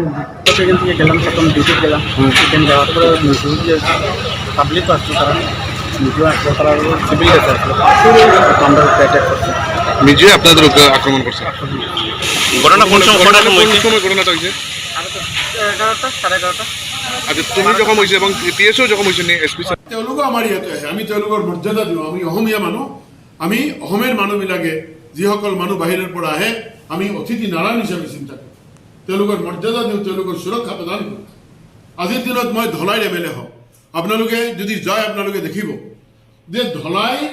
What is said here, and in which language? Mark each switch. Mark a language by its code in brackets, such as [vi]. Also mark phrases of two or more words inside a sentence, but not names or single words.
[bn] সেখান থেকে গেলাম প্রথম ডিউটি গেলাম সেখানে যাওয়ার পরে যে পাবলিক আসছে তারা মিজো আসলো তারা সিভিল ড্রেসে আসলো আমরা অ্যাটাক করছি মিজো আপনাদের আক্রমণ করছে ঘটনা কোন সময় ঘটনাটা হয়েছে 11টা 11:30 আচ্ছা তুমি যখন হয়েছে এবং পিএসও যখন হয়েছে এসপি [as] তেওঁলোকো আমাৰ ইয়াতে আহে আমি তেওঁলোকৰ মৰ্যাদা দিওঁ আমি অসমীয়া মানুহ আমি অসমেৰ মানুহবিলাকে যিসকল মানুহ বাহিৰৰ পৰা আহে আমি অতিথি নাৰায়ণ হিচাপে চিন্তা কৰোঁ তেওঁলোকৰ মৰ্যাদা দিওঁ তেওঁলোকৰ সুৰক্ষা প্ৰদান কৰোঁ আজিৰ দিনত মই ধলাইৰ MLA হওঁ আপোনালোকে যদি যায় আপোনালোকে দেখিব যে ধলাই